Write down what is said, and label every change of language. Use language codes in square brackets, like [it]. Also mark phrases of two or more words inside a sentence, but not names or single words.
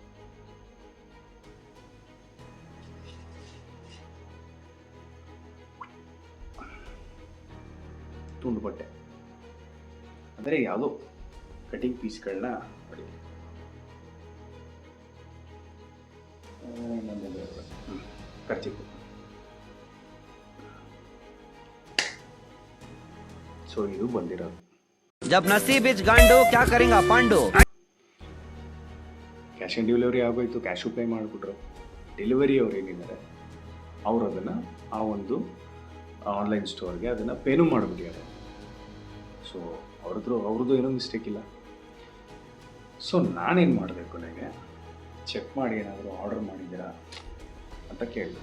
[kn] ತುಂಡು ಬಟ್ಟೆ ಅಂದರೆ ಯಾವುದೋ [en] cutting pieces [kn] ನೋಡಿ. ಖರ್ಚಿಕು. ಸೊ ಇದು ಬಂದಿರೋದು. [hi] जब नसीब इच गांडू क्या करेगा पांडू. [en] cash on delivery [kn] ಆಗೋಯ್ತು, ಕ್ಯಾಶು ಪೇ ಮಾಡಿಬಿಟ್ರು. ಡೆಲಿವರಿ ಅವ್ರು ಏನಿದ್ದಾರೆ ಅವರು ಅದನ್ನು ಆ ಒಂದು [en] online store [kn] ಅದನ್ನು ಪೇನೂ ಮಾಡಿಬಿಟ್ಟಿದ್ದಾರೆ. ಸೊ ಅವ್ರದ್ದು ಏನೂ ಮಿಸ್ಟೇಕ್ ಇಲ್ಲ. ಸೊ ನಾನೇನು ಮಾಡಬೇಕು, ನನಗೆ ಚೆಕ್ ಮಾಡಿ ಏನಾದರೂ ಆರ್ಡರ್ ಮಾಡಿದ್ದೀರಾ ಅಂತ ಕೇಳಿದೆ.